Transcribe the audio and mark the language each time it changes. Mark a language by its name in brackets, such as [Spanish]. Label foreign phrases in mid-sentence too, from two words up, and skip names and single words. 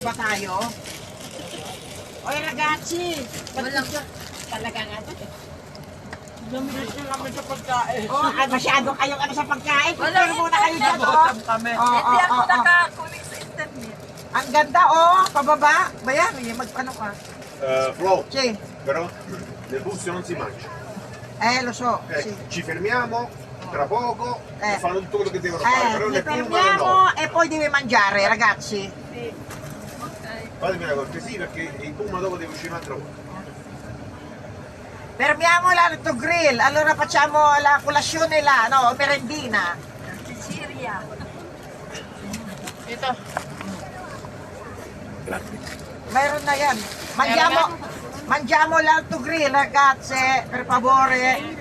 [Filipino] Ba tayo? Oy, ragazzi! Walang Talaga nga to. Namilis na kami sa pagkain. Oh, masyado kayong ano sa pagkain. Walang Pero muna kayo dyan, oh. Nagutom kami. Hindi ako nakakunik sa internet. Ang ganda, oh. Pababa. Bayan, mag-ano ka. Flo, [Italian] Sì, però nel bus non si mangia. lo so. Sì. Ci fermiamo tra poco Eh. e fanno tutto quello che devono fare, però Ci nel pullman no. fermiamo e poi devi mangiare, ragazzi. Fatemi una cortesia perché il pullman dopo deve uscire un altro po'. Fermiamo l'autogrill, allora facciamo la colazione là, no, merendina. Sicilia. [Filipino] Ito. Mayroon na yan. [Italian] Mangiamo l'autogrill, ragazze, per favore.